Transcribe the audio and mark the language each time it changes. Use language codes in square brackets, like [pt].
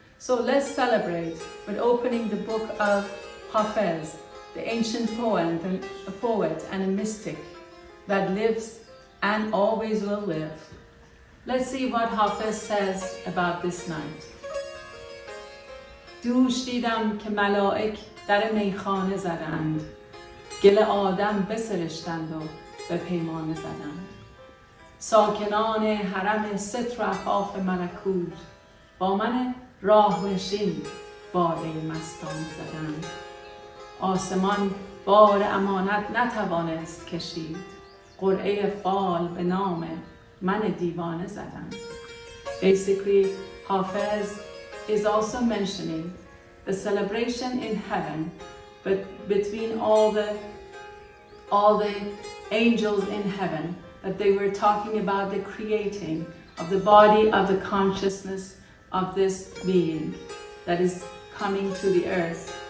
[en] So let's celebrate with opening the book of Hafez, the ancient poet and a mystic that lives and always will live. Let's see what Hafez says about this night. [fa] دوش دیدم که ملائک در میخانه زدند، گل آدم بسرشتند و به پیمانه زدند. ساکنان حرم ستر و عفاف ملکوت با من راه نشین باده مستانه زدند. آسمان بار امانت نتوانست کشید، قرعه فال به نام من دیوانه زدند. [en] Basically, Hafez is also mentioning the celebration in heaven, but between all the angels in heaven, that they were talking about the creating of the body of the consciousness of this being that is coming to the earth.